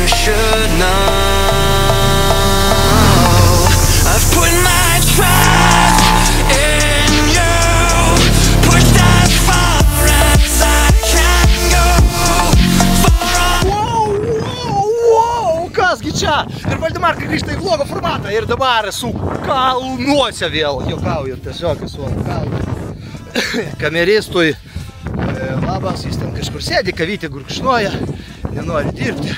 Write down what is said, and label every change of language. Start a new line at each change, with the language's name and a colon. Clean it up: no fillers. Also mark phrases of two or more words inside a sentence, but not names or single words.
English: should know. I've put my trust in you, pushed as far as I can go.
Lithuanian: Wow, kasgi čia? Ir Valdemarka grįžta į vlogo formatą ir dabar esu kalnuose vėl. Juokauju, tiesiog esu ant kalno. Kameristui labas, jis ten kažkur sėdi, kavytė gurkšnoja, nenori dirbti.